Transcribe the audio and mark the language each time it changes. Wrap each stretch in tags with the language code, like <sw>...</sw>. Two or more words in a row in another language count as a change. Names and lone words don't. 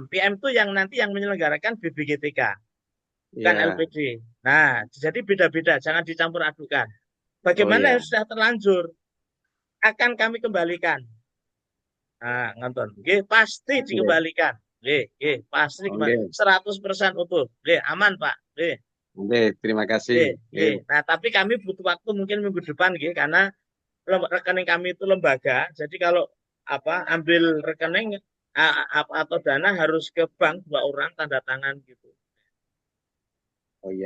<id>PM itu yang nanti yang menyelenggarakan BBGTK, bukan iya. LPD. Nah, jadi beda-beda. Jangan dicampur adukan. Oh Bagaimana yang iya. sudah terlanjur akan kami kembalikan. Nah, nonton. Nggih, pasti Oke, dikembalikan.</id> <ban>Nggih, nggih,</ban> <id>pasti kembali. oke, 100% utuh. Nggih, aman, Pak. Nggih, oke. Terima kasih. nggih, Oke. nggih. Nah, tapi kami butuh waktu mungkin minggu depan nggih karena rekening kami itu lembaga. Jadi kalau ambil rekening atau dana harus ke bank 2 orang tanda tangan gitu. Oh iya.</id>